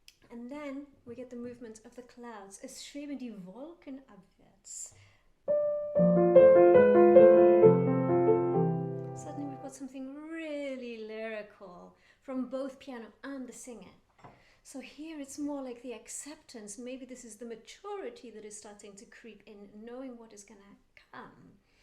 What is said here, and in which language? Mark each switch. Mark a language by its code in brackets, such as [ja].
[en] And then we get the movement of the clouds. [de] Es schweben die Wolken abwärts. [en] Suddenly we've got something really lyrical from both piano and the singer. So here it's more like the acceptance. Maybe this is the maturity that is starting to creep in, knowing what is going to come.